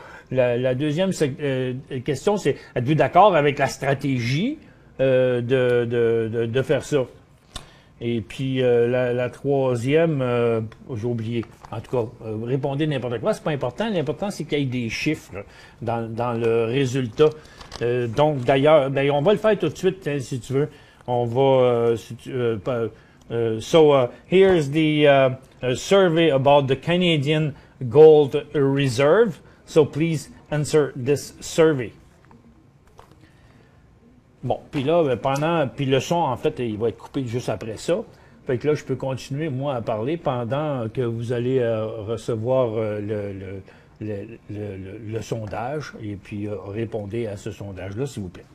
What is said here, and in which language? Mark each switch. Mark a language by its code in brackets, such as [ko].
[fr] La deuxième question, c'est, êtes-vous d'accord avec la stratégie de faire ça? Et puis la troisième, j'ai oublié. En tout cas, répondez n'importe quoi, c'est pas important. L'important, c'est qu'il y ait des chiffres là, dans le résultat. Donc, d'ailleurs, on va le faire tout de suite, hein, si tu veux. On va... [en] here's the survey about the Canadian Gold Reserve. So please answer this survey. [fr] Bon, puis là, puis le son, en fait, il va être coupé juste après ça. Fait que là, je peux continuer, moi, à parler pendant que vous allez recevoir le sondage et puis répondez à ce sondage-là, s'il vous plaît.